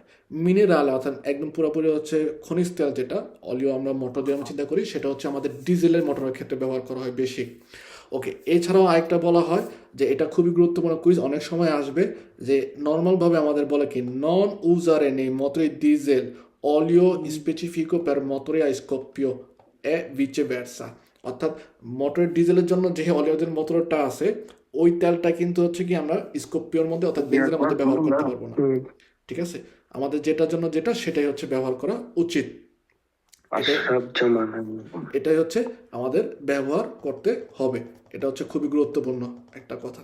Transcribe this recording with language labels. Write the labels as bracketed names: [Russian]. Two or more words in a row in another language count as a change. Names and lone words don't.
[Bangla] মিনারেল অর্থাৎ একদম পুরোপুরি হচ্ছে খনিজ তেল, যেটা অলিও আমরা মোটর দিয়ে চিন্তা করি, সেটা হচ্ছে আমাদের ডিজেলের মোটরের ক্ষেত্রে ব্যবহার করা হয় বেশি। ওকে। এছাড়াও আরেকটা বলা হয় যে এটা খুবই গুরুত্বপূর্ণ কুইজ, অনেক সময় আসবে, যে নর্মালভাবে আমাদের বলে কি [Italian] non usare nei motori diesel olio specifico per motore a scoppio e viceversa, [Bangla] অর্থাৎ মোটরের ডিজেলের জন্য যে অলিওদের মোটরটা আছে, ওই তেলটা কিন্তু হচ্ছে কি আমরা স্কোপিওর মধ্যে অর্থাৎ বেনজিনের মধ্যে ব্যবহার করতে পারবো না, ঠিক আছে। আমাদের যেটার জন্য যেটা, সেটাই হচ্ছে ব্যবহার করা উচিত। এটাই হচ্ছে আমাদের ব্যবহার করতে হবে, এটা হচ্ছে খুবই গুরুত্বপূর্ণ একটা কথা।